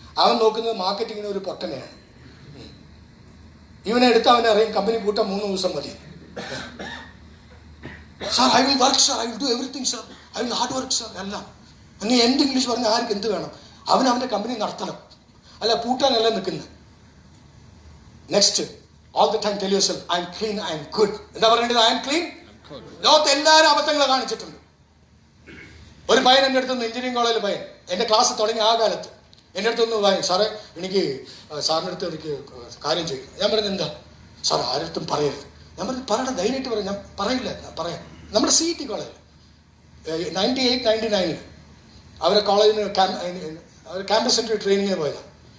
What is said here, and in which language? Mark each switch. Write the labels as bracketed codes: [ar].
[ml] അവൻ നോക്കുന്നത് മാർക്കറ്റിങ്ങിന് ഒരു പൊട്ടനെയാണ്. ഇവനെ എടുത്ത് അവനെ അറിയും കമ്പനി പൂട്ടാൻ 3 ദിവസം മതി. [en] Sir I will work sir, I will do everything sir, I will hard work sir. [ml] എല്ലാം നീ എന്ത് ഇംഗ്ലീഷ് പറഞ്ഞാൽ ആർക്ക് എന്ത് വേണം? അവൻ്റെ കമ്പനി നടത്തണം, അല്ല പൂട്ടാനല്ല നിൽക്കുന്നത്. [en] Next, all the time tell yourself I am clean, I am good. [ml] എന്താ പറയേണ്ടത്? [en] I am clean. [ml] ലോകത്ത് എല്ലാവരും അബദ്ധങ്ങൾ കാണിച്ചിട്ടുണ്ട്. ഒരു പയ്യൻ എൻ്റെ അടുത്തുനിന്ന്, എഞ്ചിനീയറിംഗ് കോളേജിൽ പയ്യൻ, എൻ്റെ ക്ലാസ് തുടങ്ങി ആ കാലത്ത് എൻ്റെ അടുത്തൊന്ന് പറയും, സാറേ എനിക്ക് സാറിൻ്റെ അടുത്ത് എനിക്ക് കാര്യം ചെയ്യും. ഞാൻ പറഞ്ഞത് എന്താ? സാർ ആരടുത്തും പറയരുത്. ഞാൻ പറഞ്ഞു പറയണം, ധൈര്യമായിട്ട് പറയാം. ഞാൻ പറയില്ല, പറയാം. നമ്മുടെ CET കോളേജിൽ 98-99 അവരെ കോളേജിന് അവർ ക്യാമ്പസ് സെൻറ്റർ ട്രെയിനിങ്ങിന് പോയതാണ്.